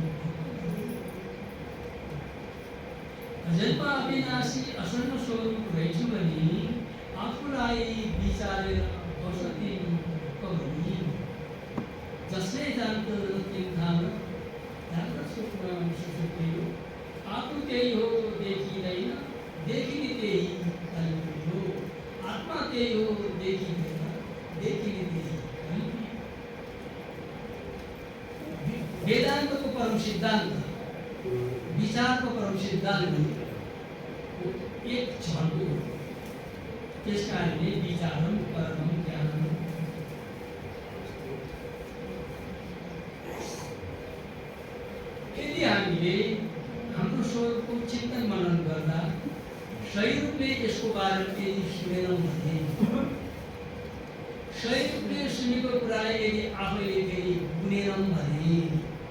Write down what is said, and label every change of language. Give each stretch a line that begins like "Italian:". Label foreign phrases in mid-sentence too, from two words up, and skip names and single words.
Nepali: अजन्मा अविनाशी असंग स्वरूप रहेछ भने आफूलाई विचारेर बसति कभनी जसले जान्छ तिन थाहा जान्छ सुखमा सुखी हो आफू त्यही हो देखिँदैन देखिने त्यही हो आत्मा त्यही हो देखिँदैन देखिने त्यही। वेदान्तको परम सिद्धान्त विचारको परम सिद्धान्त एक झल्को हो। त्यस कारणले विचारम परम ज्ञानम यदि हामीले हाम्रो स्वरूपको चिन्तन मनन गर्दा सही रूपले यसको बारेमा यदि सुनेनौँ भने सही रूपले सुनेको कुरालाई यदि आफैले फेरि बुनेनौँ भने